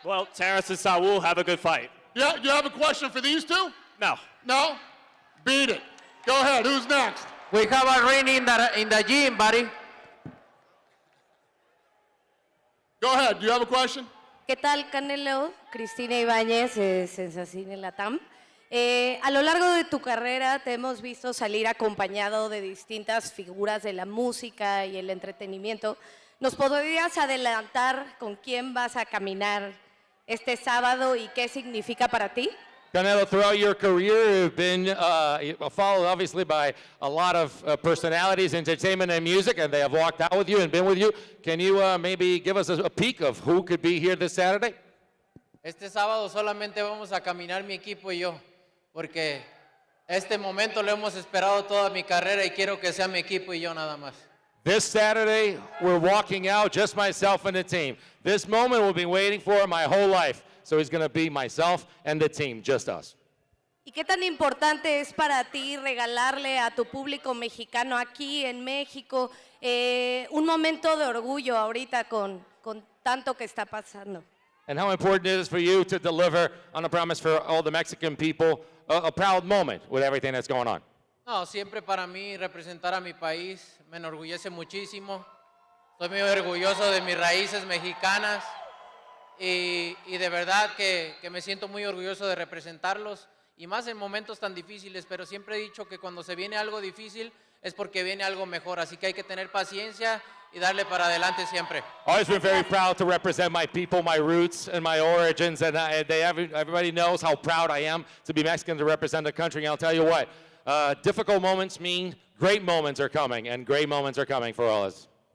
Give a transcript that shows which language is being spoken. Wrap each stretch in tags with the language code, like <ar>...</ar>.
<en>Well, Terence and Saul, have a good fight. Yeah, you have a question for these 2? No. No? Beat it. Go ahead. Who's next? We have a ring in the gym, buddy. Go ahead. Do you have a question?</en> <es>¿Qué tal, Canelo? Cristina Ibáñez, Sensacine Latam. A lo largo de tu carrera te hemos visto salir acompañado de distintas figuras de la música y el entretenimiento. ¿Nos podrías adelantar con quién vas a caminar este sábado y qué significa para ti?</es> <en>Canelo, throughout your career, you've been followed obviously by a lot of personalities, entertainment and music, and they have walked out with you and been with you. Can you maybe give us a peek of who could be here this Saturday?</en> <es>Este sábado solamente vamos a caminar mi equipo y yo, porque este momento lo hemos esperado toda mi carrera y quiero que sea mi equipo y yo nada más.</es> <en>This Saturday, we're walking out, just myself and the team. This moment we've been waiting for my whole life. So it's going to be myself and the team, just us.</en> <es>¿Y qué tan importante es para ti regalarle a tu público mexicano aquí en México un momento de orgullo ahorita con tanto que está pasando?</es> <en>And how important it is for you to deliver on a promise for all the Mexican people, a proud moment with everything that's going on.</en> <es>No, siempre para mí representar a mi país me enorgullece muchísimo. Estoy muy orgulloso de mis raíces mexicanas. Y de verdad que me siento muy orgulloso de representarlos y más en momentos tan difíciles, pero siempre he dicho que cuando se viene algo difícil es porque viene algo mejor, así que hay que tener paciencia y darle para adelante siempre.</es> <en>Always been very proud to represent my people, my roots, and my origins, and everybody knows how proud I am to be Mexican, to represent the country. And I'll tell you what, difficult moments mean great moments are coming, and great moments are coming for all of us.</en>